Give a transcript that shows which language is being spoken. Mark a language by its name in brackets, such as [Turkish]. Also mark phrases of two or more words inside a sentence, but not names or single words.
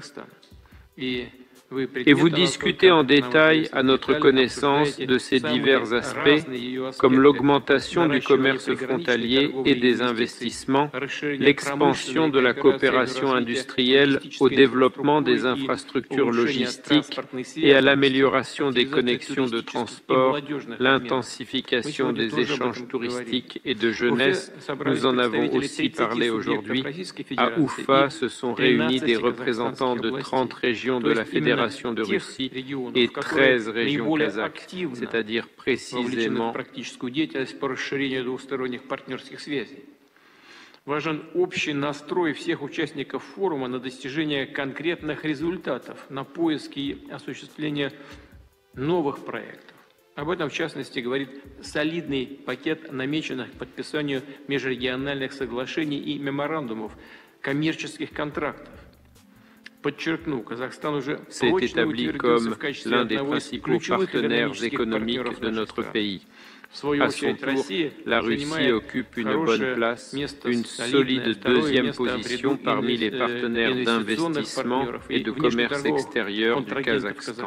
[French] Et vous discutez en détail à notre connaissance de ces divers aspects, comme l'augmentation du commerce frontalier et des investissements, l'expansion de la coopération industrielle au développement des infrastructures logistiques et à l'amélioration des connexions de transport, l'intensification des échanges touristiques et de jeunesse. Nous en avons aussi parlé aujourd'hui. À Oufa se sont réunis des représentants de 30 régions de la Fédération de Russie et 13 régions kazakhes, c'est-à-dire précisément [Russian] Важен общий настрой всех участников форума на достижение конкретных результатов, на поиски и осуществление новых проектов. Об этом, в частности, говорит солидный пакет намеченных к подписанию межрегиональных соглашений и меморандумов, коммерческих контрактов. [French] C'est établi comme l'un des principaux partenaires économiques de notre pays. À son tour, la Russie occupe une bonne place, une solide deuxième position parmi les partenaires d'investissement et de commerce extérieur du Kazakhstan.